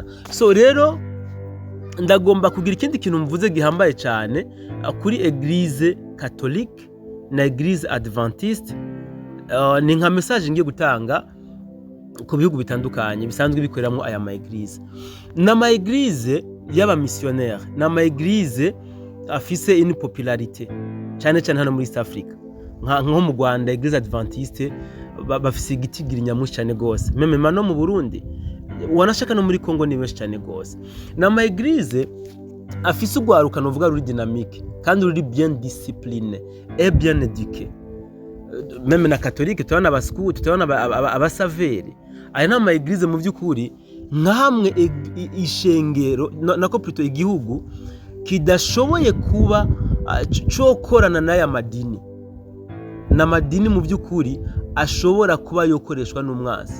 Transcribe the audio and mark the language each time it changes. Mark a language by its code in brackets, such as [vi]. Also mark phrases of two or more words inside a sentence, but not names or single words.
[rn] So rero ndagomba kugira ikindi kintu mvuze gihambaye cyane kuri [fr] Église catholique [rn] na Église Adventiste. Ni nka message ngiye gutanga ku bihugu bitandukanye bisanzwe bikoreramo aya ma Église. N'ama Église y'aba missionnaire, n'ama Église afise [fr] une popularité [rn] cyane cyane hano muri East Africa, nko mu Rwanda Église Adventiste bafise igitigiri nyamushi cyane gose, meme no mu Burundi, wanashaka no muri Kongo ni benshi cyane gose. N'ama Église afise ugwaruka novuga ruri dynamique kandi ruri [fr] bien discipliné et bien éduqué. [rn] Meme na catholique tubana abaskuti, tubana abasaveri. Aya n'ama Église mu by'ukuri nkamwe ishengero nako plutôt igihugu kidashoboye kuba cokorana n'aya madini, n'amadini mu by'ukuri ashobora kuba yokoreshwa n'umwanzi.